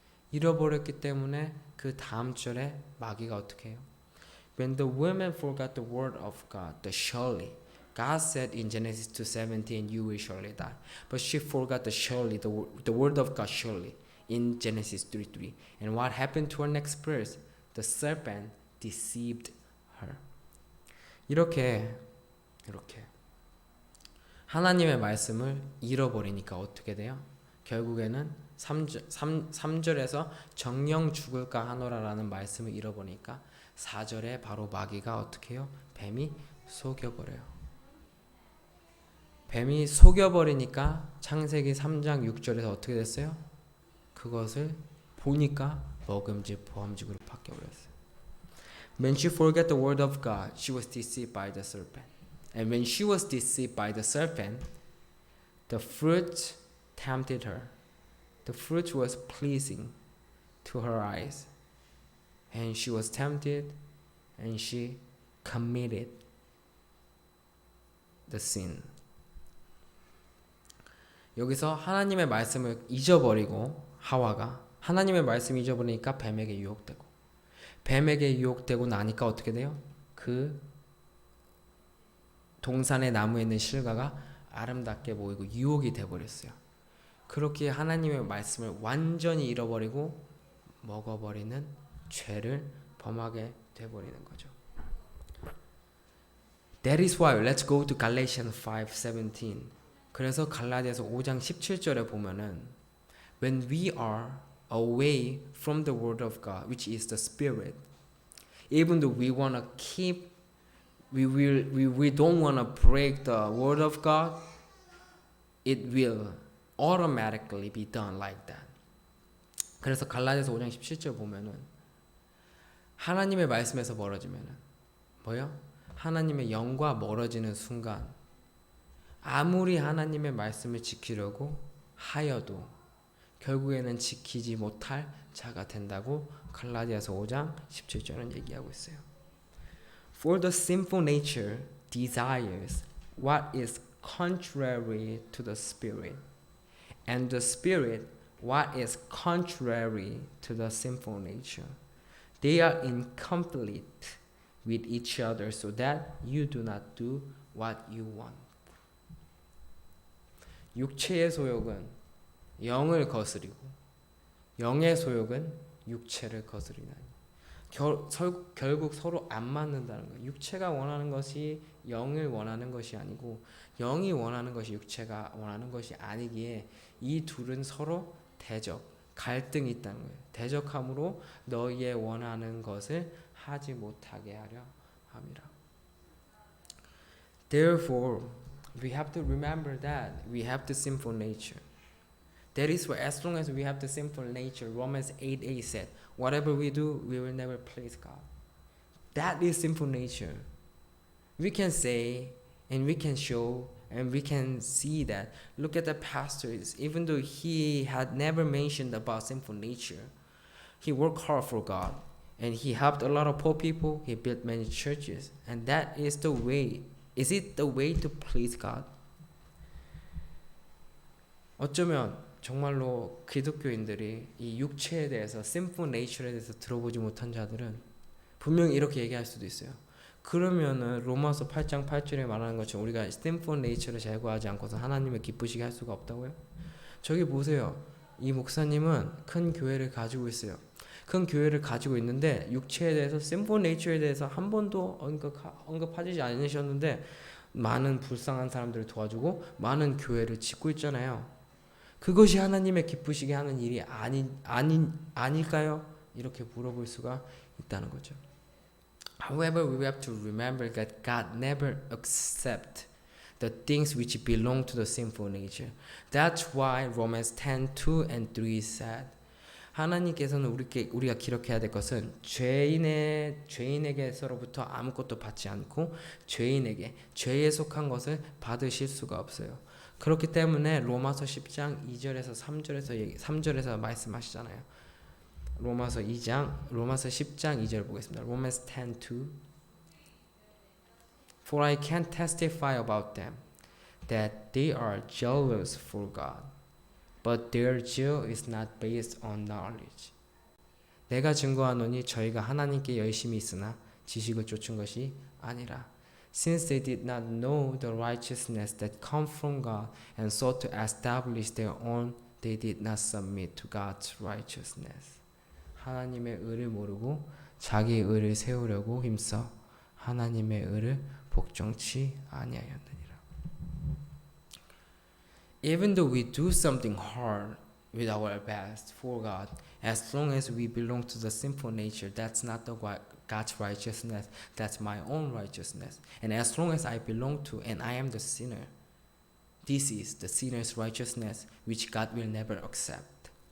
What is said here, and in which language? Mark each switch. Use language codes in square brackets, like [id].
[ko] 잃어버렸기 때문에 그 다음 절에 마귀가 어떻게 해요? [en] When the woman forgot the word of God, the surely God said in Genesis 2:17, you will surely die. But she forgot the surely, the word of God surely in Genesis 3:3. And what happened to her next verse? The serpent deceived her. [ko] 이렇게 하나님의 말씀을 잃어버리니까 어떻게 돼요? 결국에는 3절에서 정령 죽을까 하노라라는 말씀을 잃어버리니까 4절에 바로 마귀가 어떻게 해요? 뱀이 속여버려요. 뱀이 속여버리니까 창세기 3장 6절에서 어떻게 됐어요? 그것을 보니까 먹음직 보암직으로 바뀌어버렸어요. [en] When she forgot the word of God, she was deceived by the serpent. And when she was deceived by the serpent, the fruit tempted her. The fruit was pleasing to her eyes. And she was tempted and she committed the sin. [ko] 여기서 하나님의 말씀을 잊어버리고 하와가 하나님의 말씀을 잊어버리니까 뱀에게 유혹되고 뱀에게 유혹되고 나니까 어떻게 돼요? 그 동산의 나무에 있는 실과가 아름답게 보이고 유혹이 돼버렸어요. 그렇게 하나님의 말씀을 완전히 잃어버리고 먹어버리는 죄를 범하게 돼버리는 거죠. [en] That is why let's go to Galatians 5:17. [ko] 그래서 갈라디아서 5장 17절에 보면은 [en] When we are away from the word of God, which is the Spirit, even though we want to keep, we don't want to break the word of God, it will automatically be done like that. [ko] 그래서 갈라디아서 5장 17절 보면은 하나님의 말씀에서 멀어지면은 뭐요? 하나님의 영과 멀어지는 순간 아무리 하나님의 말씀을 지키려고 하여도 결국에는 지키지 못할 자가 된다고 갈라디아서 5장 17절은 얘기하고 있어요. For the sinful nature desires what is contrary to the spirit, and the spirit what is contrary to the sinful nature. They are in conflict with each other so that you do not do what you want. 육체의 소욕은 영을 거스리고 영의 소욕은 육체를 거스리나니 결국 서로 안 맞는다는 거예요. 육체가 원하는 것이 영을 원하는 것이 아니고 영이 원하는 것이 육체가 원하는 것이 아니기에 이 둘은 서로 대적, 갈등이 있다는 거예요. 대적함으로 너희의 원하는 것을 하지 못하게 하려 함이라. [en] Therefore, we have to remember that we have the sinful nature. That is why as long as we have the sinful nature, Romans 8:8 said, whatever we do, we will never please God. That is sinful nature. We can say And we can show and we can see that. Look at the pastors, even though he had never mentioned about sinful nature, he worked hard for God and he helped a lot of poor people. He built many churches, and that is the way. Is it the way to please God? [ko] 어쩌면 정말로 기독교인들이 이 육체에 대해서 sinful nature에 대해서 들어보지 못한 자들은 분명히 이렇게 얘기할 수도 있어요. 그러면은 로마서 8장 8절에 말하는 것처럼 우리가 sinful nature를 제거하지 않고서 하나님을 기쁘시게 할 수가 없다고요? 저기 보세요. 이 목사님은 큰 교회를 가지고 있어요. 큰 교회를 가지고 있는데 육체에 대해서 sinful nature에 대해서 한 번도 언급하지 않으셨는데 많은 불쌍한 사람들을 도와주고 많은 교회를 짓고 있잖아요. 그것이 하나님의 기쁘시게 하는 일이 아닐까요? 이렇게 물어볼 수가 있다는 거죠. [en] However, we have to remember that God never accepts the things which belong to the sinful nature. That's why Romans 10:2 and 3 said, [ko] 하나님께서는 우리가 기록해야 될 것은 죄인에게서로부터 아무것도 받지 않고 죄에 속한 것을 받으실 수가 없어요. 그렇기 때문에 로마서 10장 2절에서 3절에서 말씀하시잖아요. 로마서 10장 2절 보겠습니다. [en] Romans 10:2 For I can testify about them that they are jealous for God, but their zeal is not based on knowledge. [ko] 내가 증거하노니 저희가 하나님께 열심히 있으나 지식을 쫓은 것이 아니라 [en] Since they did not know the righteousness that comes from God and sought to establish their own, they did not submit to God's righteousness. [ko] 하나님의 의를 모르고 자기의 의를 세우려고 힘써 하나님의 의를 복종치 아니하였느니라. [en] Even though we do something hard with our best for God, as long as we belong to the sinful nature, that's not the God's righteousness, that's my own righteousness. And as long as I belong to and I am the sinner, this is the sinner's righteousness which God will never accept.